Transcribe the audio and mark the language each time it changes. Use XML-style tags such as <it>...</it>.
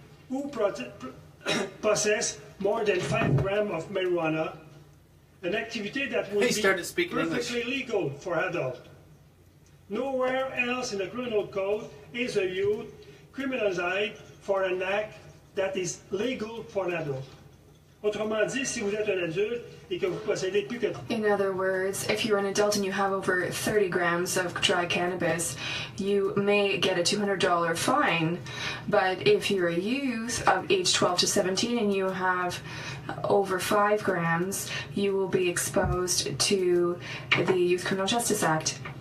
<en>Who possess more than 5 grams of marijuana, an activity that would be perfectly legal for adults. Nowhere else in the criminal code is a youth criminalized for an act that is legal for an adult.</en> <fr>Autrement dit, si vous êtes un adulte et que vous possédez plus que...</fr> <en>In other words, if you're an adult and you have over 30 grams of dry cannabis, you may get a $200 fine. But if you're a youth of age 12 to 17 and you have over 5 grams, you will be exposed to the Youth Criminal Justice Act.</en>